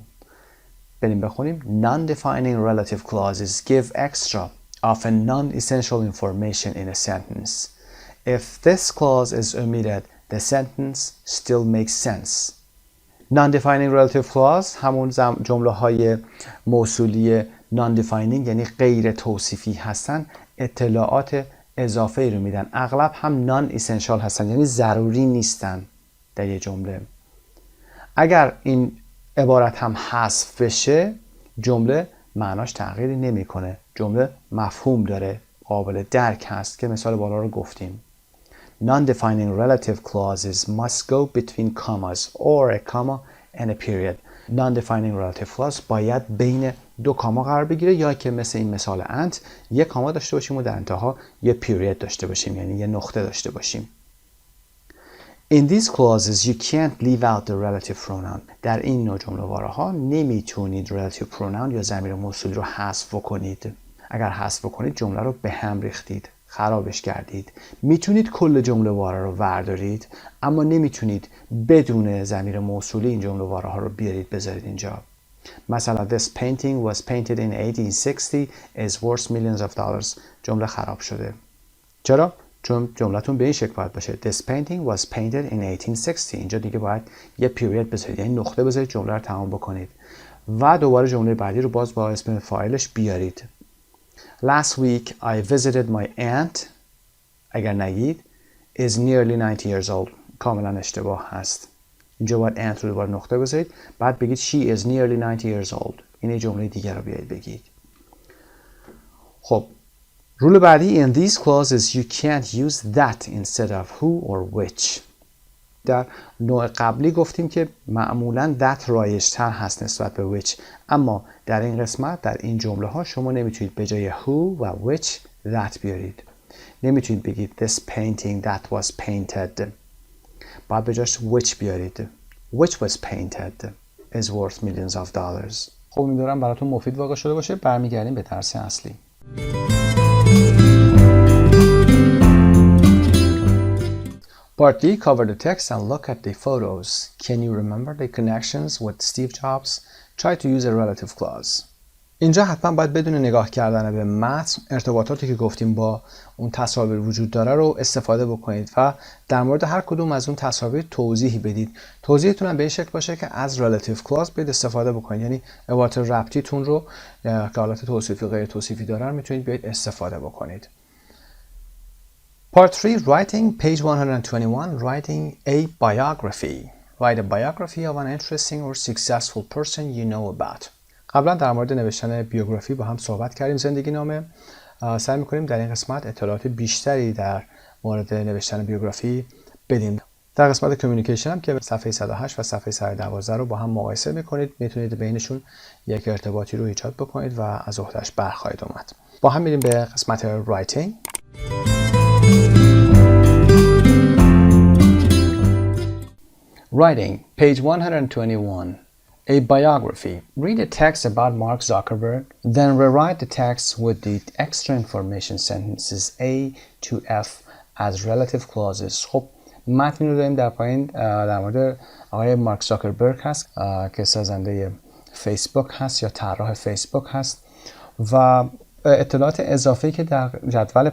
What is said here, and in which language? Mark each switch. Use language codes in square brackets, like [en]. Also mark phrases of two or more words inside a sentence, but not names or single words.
[fa] بریم بخونیم [en] Non-defining relative clauses give extra often non-essential information in a sentence. If this clause is omitted, the sentence still makes sense. Non-defining relative clause [fa] همون جمله های موصولی non-defining یعنی غیر توصیفی هستن، اطلاعات اضافه رو میدن، اغلب هم non-essential هستن یعنی ضروری نیستن در یه جمله. اگر این عبارت هم حذف بشه جمله معناش تغییری نمیکنه، جمله مفهوم داره، قابل درک هست که مثال بالا رو گفتیم. [en] Non-defining relative clauses must go between commas or a comma and a period. Non-defining relative clause [fa] باید بین دو کاما قرار بگیره یا که مثل این مثال انت یک کاما داشته باشیم و در انتها یه پیریود داشته باشیم یعنی یه نقطه داشته باشیم. [en] In these clauses you can't leave out the relative pronoun. [fa] در این نوع جمله واره ها نمیتونید [en] relative pronoun [fa] یا ضمیر موصولی رو حذف کنید. اگر حذف کنید جمله رو به هم ریختید، خرابش کردید. میتونید کل جمله واره رو وردارید اما نمیتونید بدون ضمیر موصولی این جمله واره ها رو بیارید بذارید اینجا. [en] مثلا This painting was painted in 1860 is worth millions of dollars. [fa] جمله خراب شده. چرا؟ چون جملتون به این شکل باید باشه [en] This painting was painted in 1860. [fa] اینجا دیگه باید یه پیریود بذارید یعنی نقطه بذارید جمله رو تمام بکنید و دوباره جمله بعدی رو باز با اسم فاعلش بیارید. [en] Last week I visited my aunt [fa] اگر نگید [en] is nearly 90 years old [fa] کاملا اشتباه هست. اینجا باید aunt رو دوباره نقطه بذارید بعد بگید [en] she is nearly 90 years old. [fa] این جمله دیگر رو بیایید بگید. خب رول بعدی [en] in these clauses you can't use that instead of who or which. [fa] در نوع قبلی گفتیم که معمولاً that رایج‌تر هست نسبت به which، اما در این قسمت در این جمله ها شما نمیتونید به جای who و [en] which that [fa] بیارید. نمیتونید بگید [en] this painting that was painted. [fa] باید به جاش which بیارید. [en] Which was painted is worth millions of dollars. [fa] خب امیدوارم براتون مفید واقع شده باشه. برمیگردیم به درس اصلی. [en] Part D, cover the text and look at the photos. Can you remember the connections with Steve Jobs? Try to use a relative clause. [fa] اینجا حتما باید بدون نگاه کردن به متن ارتباطاتی که گفتیم با اون تصاویر وجود داره رو استفاده بکنید و در مورد هر کدوم از اون تصاویر توضیحی بدید. توضیحتون هم به این شکل باشه که از [en] relative clause [fa] باید استفاده بکنید، یعنی عبارت ربطیتون رو که حالت توصیفی غیر توصیفی دارن میتونید بیاید استفاده بکنید. [en] Part 3, writing, page 121, writing a biography. Write a biography of an interesting or successful person you know about. [fa] قبلا در مورد نوشتن بیوگرافی با هم صحبت کردیم، زندگی نامه. سعی می‌کنیم در این قسمت اطلاعات بیشتری در مورد نوشتن بیوگرافی بدیم. در قسمت کمیونیکیشن هم که صفحه 108 و صفحه 112 رو با هم مقایسه می‌کنید، میتونید بینشون یک ارتباطی رو ایجاد بکنید و از عهده‌اش برخواهید اومد. با هم میریم به قسمت رایتینگ. [en] Writing, page 121. A biography. Read a text about Mark Zuckerberg, then rewrite the text with the extra information sentences A to F as relative clauses. [fa] خب متنی رو داریم در پایین در مورد آقای مارک زاکربرگ هست که سازنده فیسبوک هست یا طراح فیسبوک هست و اطلاعات اضافه‌ای که در جدول